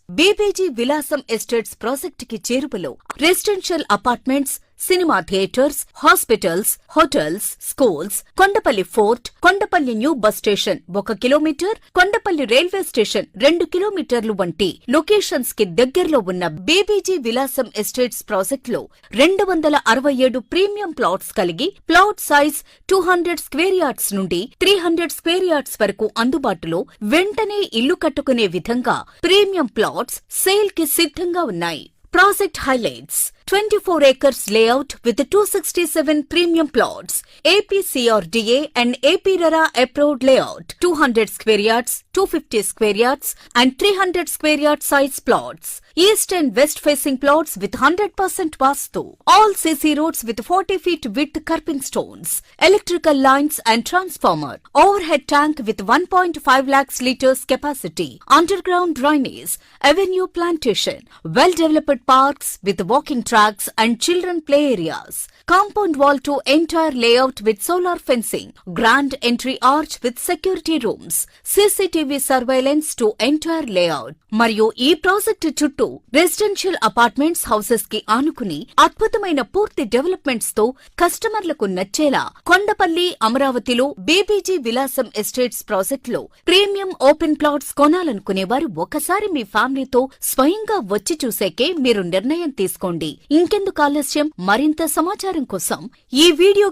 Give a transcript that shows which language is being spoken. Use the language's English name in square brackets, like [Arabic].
[Telugu] BBG విలాసం estates ప్రాజెక్టుకి చేరువలో residential apartments, cinema theatres, hospitals, hotels, schools, Kondapalli fort, Kondapalli new bus station 1 kilometre, Kondapalli railway station 2 కిలోమీటర్లు వంటి locations కి దగ్గరలో ఉన్న బీబీజీ విలాసం ఎస్టేట్స్ ప్రాజెక్ట్ లో 267 ప్రీమియం ప్లాట్స్ కలిగి ప్లాట్ సైజ్ 200 స్క్వేర్ యార్డ్స్ నుండి 300 స్క్వేర్ యార్డ్స్ వరకు అందుబాటులో వెంటనే ఇల్లు కట్టుకునే విధంగా ప్రీమియం ప్లాట్స్ సేల్ కి సిద్ధంగా ఉన్నాయి. [English] Project highlights: 24 acres layout with 267 premium plots, APCRDA and APRERA approved layout, 200 square yards, 250 square yards and 300 square yard size plots. East and west facing plots with 100% Vastu. All CC roads with 40 feet width curbing stones, electrical lines and transformer, overhead tank with 1.5 lakhs liters capacity, underground drainage, avenue plantation, well-developed parks with walking tracks and children play areas. Compound wall to entire layout with solar fencing, grand entry arch with security rooms, CCTV surveillance to entire layout. [Telugu] మరియు ఈ project చుట్టూ residential apartments houses కి ఆనుకుని అద్భుతమైన పూర్తి developments తో కస్టమర్లకు నచ్చేలా కొండపల్లి అమరావతిలో బీబీజీ విలాసం ఎస్టేట్స్ ప్రాజెక్ట్ లో ప్రీమియం ఓపెన్ ప్లాట్స్ కొనాలనుకునేవారు ఒకసారి మీ ఫ్యామిలీతో స్వయంగా వచ్చి చూసేకే మీరు నిర్ణయం తీసుకోండి. ఇంకెందుకు ఆలస్యం? మరింత సమాచారం కోసం ఈ వీడియో